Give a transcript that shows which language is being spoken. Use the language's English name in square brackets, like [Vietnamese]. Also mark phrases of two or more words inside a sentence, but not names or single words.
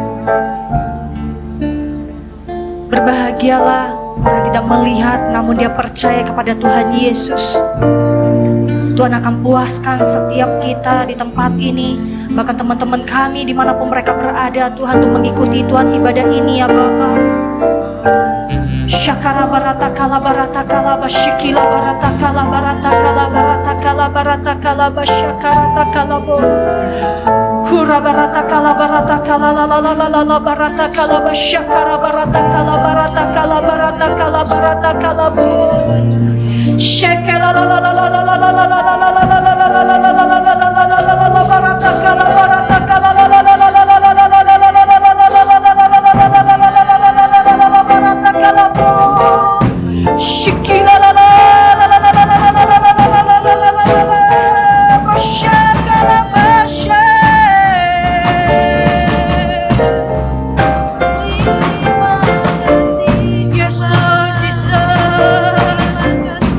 [Indonesian] Berbahagialah orang yang tidak melihat namun dia percaya kepada Tuhan Yesus. Tuhan akan puaskan setiap kita di tempat ini, bahkan teman-teman kami dimanapun mereka berada, Tuhan, untuk mengikuti Tuhan ibadah ini ya Bapa. Syakara barata kala barata kala bashikila barata kala barata kala barata kala barata kala basyakarata kala bo hura barata kala barata kala la la la la la la barata kala basyakara barata kala barata kala barata kala barata kala bo shakara la la la la la la la la la la la la la la la la la la la barata kala barata kala la la la la la la la la la la Shikila la la la la la la la la la la la la la la la la Bashakala bashe. [English] Yes Lord Jesus.